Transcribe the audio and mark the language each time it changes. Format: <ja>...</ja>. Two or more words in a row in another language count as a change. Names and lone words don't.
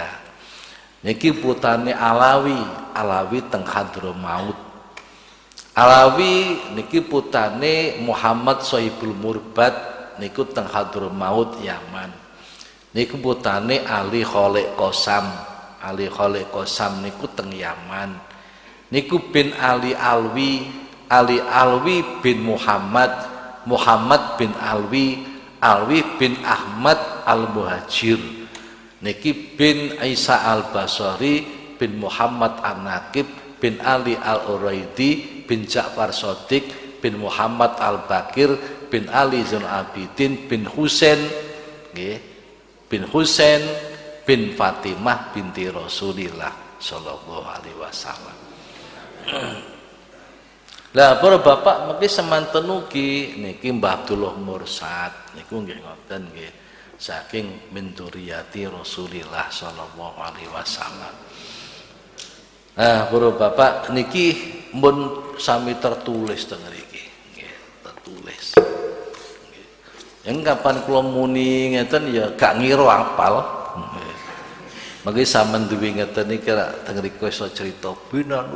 <jv>Niki putrane Alawi teng Hadramaut. Alawi niki putrane Muhammad Sohibul Murbad niku teng Hadramaut Yaman. Niku putrane Ali Kholek Qasam Ali Khaliq Qasam niku teng Yaman. Niku bin Ali Alwi bin Muhammad, Muhammad bin Alwi bin Ahmad Al-Muhajir. Niki bin Isa Al-Basri bin Muhammad An-Naqib bin Ali Al-Uraidi bin Ja'far Shadiq bin Muhammad Al-Bakir bin Ali Zainul Abidin bin Husain bin Husain bin Fatimah binti Rasulillah</jv> <ar>صلى الله عليه وسلم.</ar> <jv>Lah para bapak mengki semanten ugi niki Mbah Abdullah Mursad niku nggih ngoten nggih saking</jv> <ar>من ذرية رسول الله صلى الله عليه وسلم.</ar> <jv>Nah, para bapak niki mun sami tertulis teng mriki nggih, tertulis. Nggih. Yang kapan kula muni ngeten ya gak ngira apal. Mangke sampean duwe ngeten iki teng mriku iso crita binanu.</jv>